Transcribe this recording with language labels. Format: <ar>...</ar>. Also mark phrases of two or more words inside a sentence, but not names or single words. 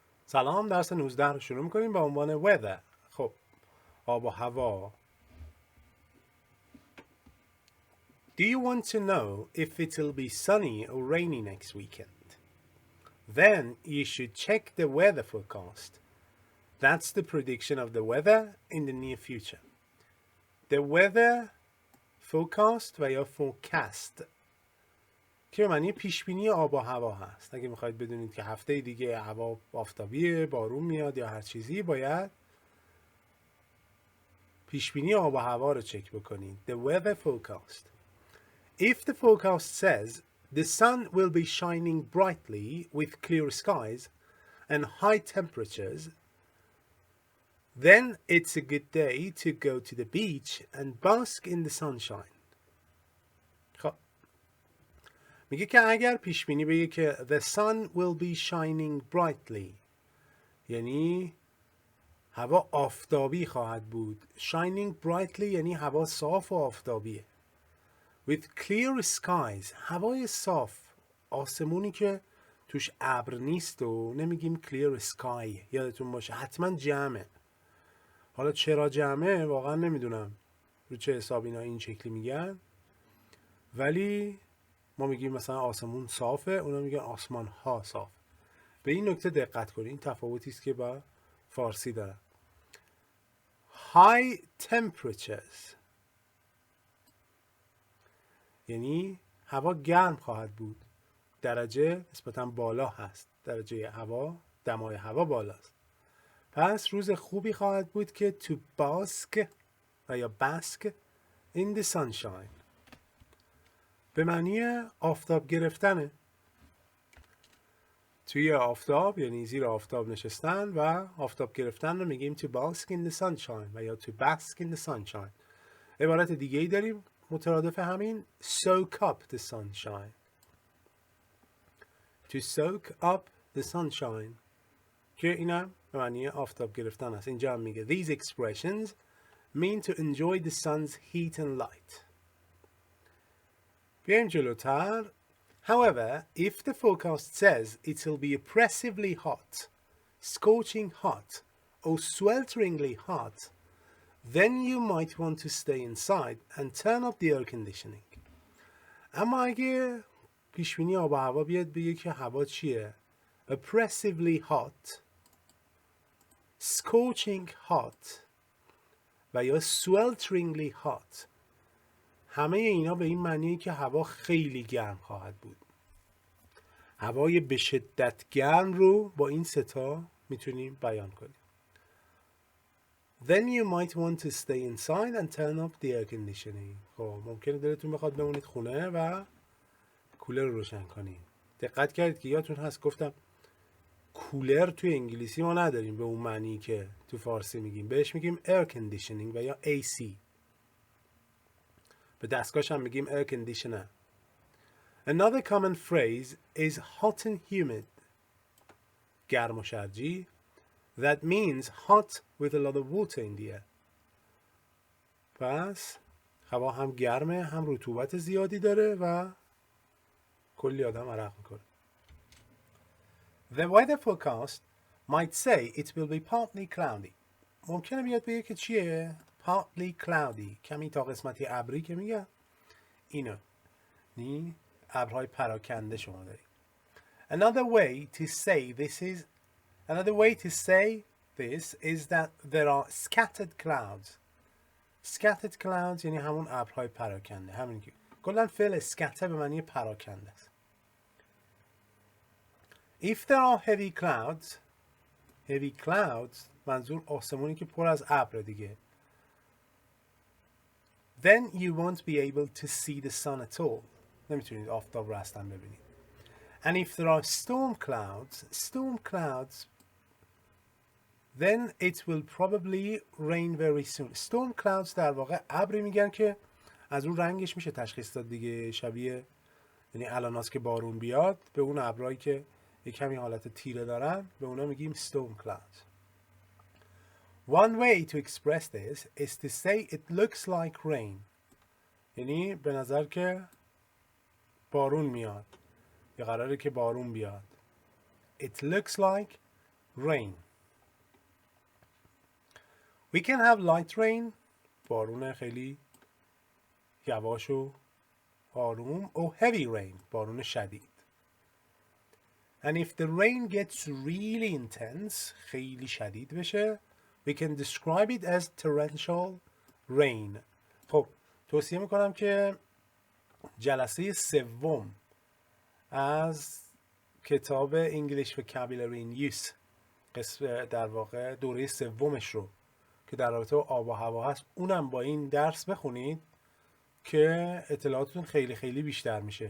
<fa>سلام، درس 19 رو شروع میکنیم با عنوان weather. خب، آب و هوا.</fa> <en>Do you want to know if it'll be sunny or rainy next weekend? Then you should check the weather forecast. That's the prediction of the weather in the near future. The weather forecast</en> <fa>و یا forecast که معنی پیشبینی آب و هوا هست. اگه میخواید بدونید که هفته دیگه هوا آفتابیه، بارون میاد یا هر چیزی، باید پیشبینی آب و هوا رو چک بکنید.</fa> <en>The weather forecast. If the forecast says the sun will be shining brightly with clear skies and high temperatures, then it's a good day to go to the beach and bask in the sunshine.</en> <fa>خب میگه که اگر پیش بینی بگه که</fa> <en>the sun will be shining brightly،</en> <fa>یعنی هوا آفتابی خواهد بود.</fa> <en>shining brightly</en> <fa>یعنی هوا صاف و آفتابیه.</fa> <en>with clear skies،</en> <fa>هوای صاف، آسمونی که توش ابر نیست و نمیگیم</fa> <en>clear sky.</en> <fa>یادتون باشه حتما جمعه. حالا چرا جمعه واقعا نمیدونم رو چه حساب اینا این شکلی میگن، ولی ما میگیم مثلا آسمون صافه، اونا میگن آسمان ها صاف. به این نکته دقت کنید، این تفاوتی است که با فارسی داره.</fa> <en>high temperatures</en> <fa>یعنی هوا گرم خواهد بود، درجه نسبتا بالا هست، درجه هوا، دمای هوا بالاست. پس روز خوبی خواهد بود که</fa> <en>to bask</en> <fa>و یا</fa> <en>bask in the sunshine</en> <fa>به معنی آفتاب گرفتنه. توی آفتاب یعنی زیر آفتاب نشستن و آفتاب گرفتن رو میگیم</fa> <en>to bask in the sunshine</en> <fa>و یا</fa> <en>to bask in the sunshine.</en> <fa>عبارت دیگه ای داریم مترادف همین،</fa> <en>soak up the sunshine. To soak up the sunshine</en> <fa>که اینم به معنی آفتاب گرفتن است. اینجا هم میگه</fa> <en>these expressions mean to enjoy the sun's heat and light.</en> <fa>بیایم جلوتر.</fa> <en>However, if the forecast says it'll be oppressively hot, scorching hot, or swelteringly hot, then you might want to stay inside and turn up the air conditioning.</en> <fa>اما اگه پیشبینی آب و هوا بیاد بگه که هوا چیه؟</fa> <en>oppressively hot, scorching hot</en> <fa>و یا</fa> <en>swelteringly hot،</en> <fa>همه اینا به این معنیه که هوا خیلی گرم خواهد بود. هوای به شدت گرم رو با این ستا میتونیم بیان کنیم.</fa> <en>Then you might want to stay inside and turn up the air conditioning.</en> <fa>خب ممکنه دلتون بخواد بمونید خونه و کولر رو روشن کنید. دقت کردید که یادتون هست گفتم کولر توی انگلیسی ما نداریم به اون معنی که تو فارسی میگیم، بهش میگیم</fa> <en>air conditioning</en> <fa>و یا AC. به دستگاهش هم میگیم</fa> <en>air conditioner. Another common phrase is hot and humid.</en> <fa>گرم و شرجی.</fa> <en>That means hot with a lot of water in the air.</en> <fa>پس هوا هم گرمه هم رطوبت زیادی داره و کلی آدم عرق میکنه.</fa> <en>The weather forecast might say it will be partly cloudy.</en> <fa>ممکنه بیاد بگه که چیه؟</fa> <en>partly cloudy.</en> <fa>کمی تا قسمتی ابری که میگه اینو. نی ابرهای پراکنده شما دارید.</fa> <en>Another way to say this is that there are scattered clouds. Scattered clouds</en> <fa>یعنی همون ابرهای پراکنده. همین که کلا فعل scatter به معنی پراکنده است.</fa> <en>If there are heavy clouds</en> <fa>منظور آسمونی که پر از ابر دیگه.</fa> <en>Then you won't be able to see the sun at all.</en> <fa>نمیتونید آفتاب رو اصلا ببینید.</fa> <en>And if there are storm clouds, then it will probably rain very soon. Storm clouds</en> <fa>در واقع ابری میگن که از اون رنگش میشه تشخیص داد دیگه، شبیه یعنی الاناست که بارون بیاد به اون ابرایی که یک کمی حالت تیره دارن به اونا میگیم</fa> <en>storm clouds. One way to express this is to say it looks like rain.</en> <fa>یعنی به نظر که بارون میاد یا قراره که بارون بیاد.</fa> <en>It looks like rain. We can have light rain,</en> <fa>بارون خیلی یواش و آروم،</fa> <en>or heavy rain،</en> <fa>بارون شدید.</fa> <en>And if the rain gets really intense،</en> <fa>خیلی شدید بشه،</fa> <en>we can describe it as torrential rain.</en> <fa>خب توصیه میکنم که جلسه سوم از کتاب English Vocabulary in Use، قسم در واقع دوره سومش رو که در رابطه با آب و هوا هست، اونم با این درس بخونید که اطلاعاتتون خیلی خیلی بیشتر میشه.</fa>